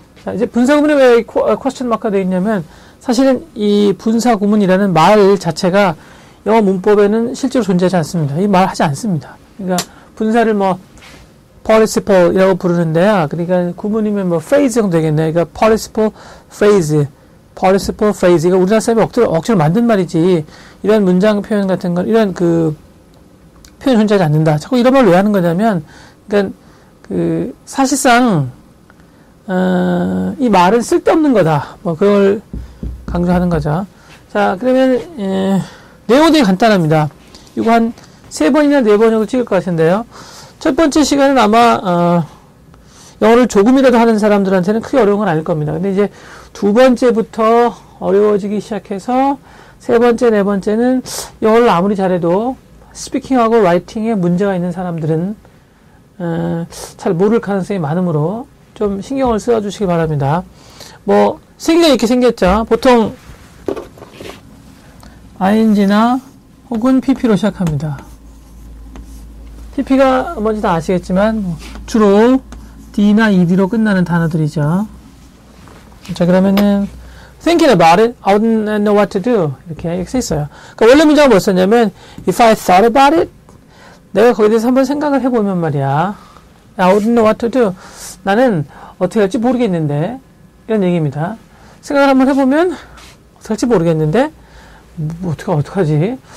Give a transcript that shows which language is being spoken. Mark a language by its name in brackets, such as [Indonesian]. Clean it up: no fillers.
[Korean] 자, 이제 분사구문에 왜 퀘스천 마크가 되어 있냐면 사실은 이 분사구문이라는 말 자체가 영어 문법에는 실제로 존재하지 않습니다. 이 말 하지 않습니다. 그러니까 분사를 participle이라고 부르는데요. 그러니까 구문이면 phrase 정도 되겠네. 그러니까 [English] participle phrase. [Korean] 이거 우리나라 사람이 억지로 만든 말이지. 이런 문장 표현 같은 건, 이런 표현이 존재하지 않는다. 자꾸 이런 말 왜 하는 거냐면, 그러니까 사실상, 이 말은 쓸데없는 거다. 그걸 강조하는 거죠. 자, 그러면, 내용은 되게 간단합니다. 이거 한 3번이나 4번 정도 찍을 것 같은데요. 첫 번째 시간은 아마, 영어를 조금이라도 하는 사람들한테는 크게 어려운 건 아닐 겁니다. 근데 이제 두 번째부터 어려워지기 시작해서 세 번째, 네 번째는 영어를 아무리 잘해도 스피킹하고 라이팅에 문제가 있는 사람들은, 잘 모를 가능성이 많으므로 좀 신경을 써주시기 바랍니다. 생긴 게 이렇게 생겼죠. 보통, ing나 혹은 pp로 시작합니다. pp가 뭔지 다 아시겠지만 주로 d나 ed로 끝나는 단어들이죠. 자, 그러면은 [English] thinking about it, I wouldn't know what to do [Korean] 이렇게 써 있어요. 그러니까 원래 문장은 뭐였었냐면 [English] if I thought about it, [Korean] 내가 거기에 대해서 한번 생각을 해보면 말이야, [English] I wouldn't know what to do, [Korean] 나는 어떻게 할지 모르겠는데, 이런 얘기입니다. 생각을 한번 해보면 어떻게 할지 모르겠는데 어떡하지?